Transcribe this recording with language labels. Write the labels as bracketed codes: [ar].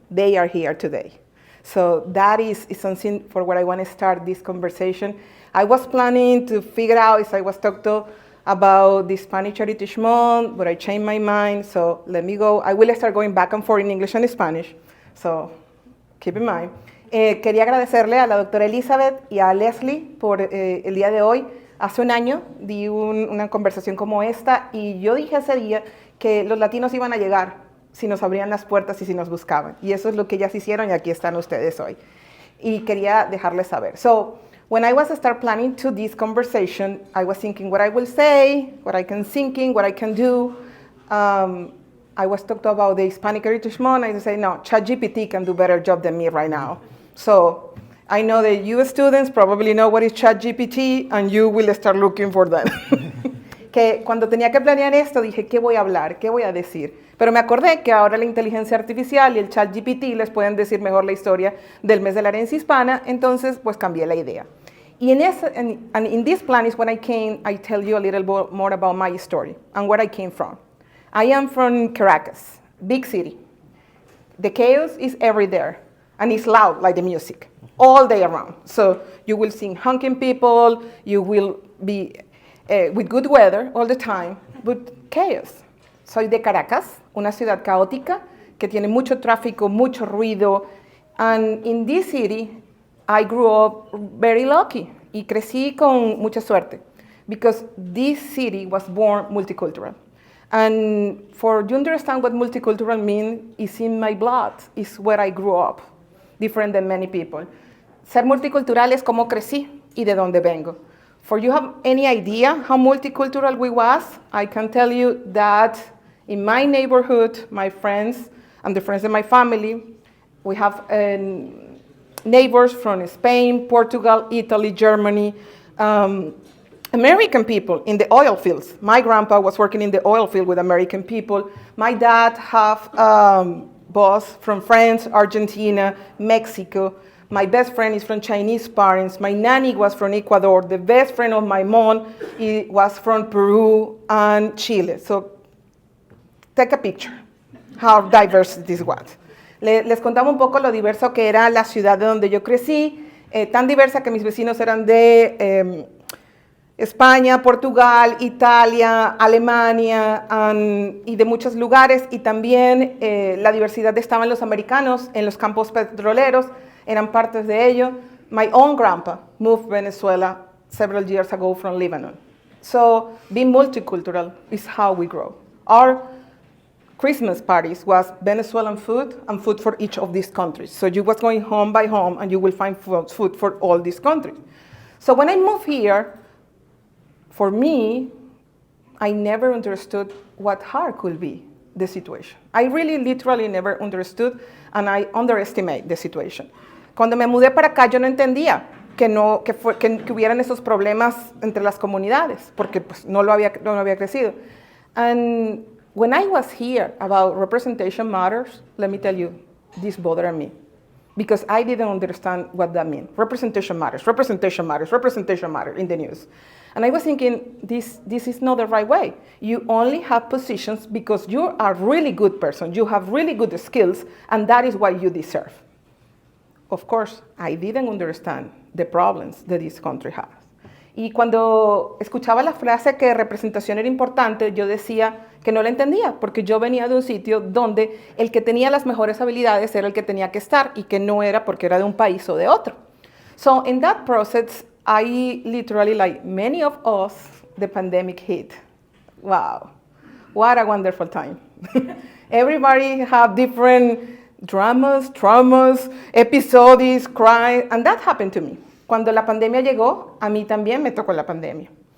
[en] They are here today. So that is something for what I want to start this conversation. I was planning to figure out if I was talking to about the Spanish Heritage Month, but I changed my mind, so let me go. I will start going back and forth in English and Spanish, so keep in mind. [es] Quería agradecerle a la doctora Elizabeth y a Leslie por el día de hoy. Hace un año di una conversación como esta y yo dije ese día que los latinos iban a llegar si nos abrían las puertas y si nos buscaban. Y eso es lo que ellas hicieron y aquí están ustedes hoy. Y quería dejarles saber. [en] So, when I was start planning to this conversation, I was thinking what I will say, what I can thinking, what I can do. I was talking about the Hispanic Heritage Month. I say, no, ChatGPT can do better job than me right now. So I know that you students probably know what is ChatGPT, and you will start looking for that. [es] Que cuando tenía que planear esto, dije, ¿qué voy a hablar? ¿Qué voy a decir? Pero me acordé que ahora la inteligencia artificial y el ChatGPT les pueden decir mejor la historia del mes de la herencia hispana, entonces pues cambié la idea. [en] Y in this plan is when I came, I tell you a little bit more about my story and where I came from. I am from Caracas, big city. The chaos is everywhere, and it's loud like the music, all day around. So you will see honking people, you will be with good weather all the time, but chaos. [es] Soy de Caracas, una ciudad caótica que tiene mucho tráfico, mucho ruido, [en] and in this city, I grew up very lucky [es] y crecí con mucha suerte [en] because this city was born multicultural. And for you understand what multicultural means, is in my blood, is where I grew up, different than many people. [es] Ser multicultural es como crecí y de dónde vengo. [en] For you have any idea how multicultural we was, I can tell you that in my neighborhood, my friends and the friends of my family, we have neighbors from Spain, Portugal, Italy, Germany, American people in the oil fields. My grandpa was working in the oil field with American people. My dad have boss from France, Argentina, Mexico. My best friend is from Chinese parents. My nanny was from Ecuador. The best friend of my mom was from Peru and Chile. So take a picture how diverse this was. [es] Les contaba un poco lo diverso que era la ciudad de donde yo crecí, tan diversa que mis vecinos eran de España, Portugal, Italia, Alemania y de muchos lugares, y también la diversidad estaban los americanos en los campos petroleros, eran partes de ello. [en] My own grandpa moved Venezuela several years ago from Lebanon. So being multicultural is how we grow. Our Christmas parties was Venezuelan food and food for each of these countries. So you was going home by home and you will find food for all these countries. So when I moved here, for me, I never understood what hard could be, the situation. I really literally never understood, and I underestimate the situation. [es] Cuando me mudé para acá, yo no entendía que hubieran esos problemas entre las comunidades, porque pues, no había crecido. [en] And when I was here about representation matters, let me tell you, this bothered me because I didn't understand what that means. Representation matters, representation matters, representation matters in the news. And I was thinking, this is not the right way. You only have positions because you are a really good person, you have really good skills, and that is what you deserve. Of course, I didn't understand the problems that this country has. [es] Y cuando escuchaba la frase que representación era importante, yo decía que no la entendía, porque yo venía de un sitio donde el que tenía las mejores habilidades era el que tenía que estar y que no era porque era de un país o de otro. [en] So in that process, I literally, like many of us, the pandemic hit. Wow, what a wonderful time. Everybody have different dramas, traumas, episodios, cry, and that happened to me. [es] Cuando la pandemia llegó, a mí también me tocó la pandemia.